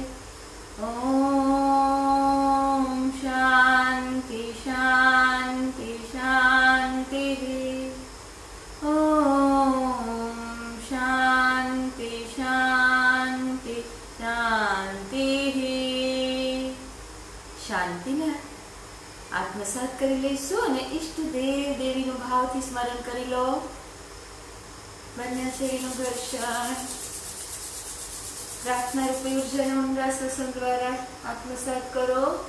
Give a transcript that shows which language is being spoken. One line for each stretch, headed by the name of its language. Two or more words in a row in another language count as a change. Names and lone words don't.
Sanskrit: ओम शांति शांति शांति. ओम शांति शांति शांति.
Gujarati: શાંતિને આત્મસાત કરી લઈશું અને ઈષ્ટ દેવ દેવીનું ભાવથી સ્મરણ કરી લો. બંને શરીરનું ઘર્ષણ પ્રાર્થના રૂપી ઉર્જાને ઊંડા શ્વસન દ્વારા આત્મસાત કરો.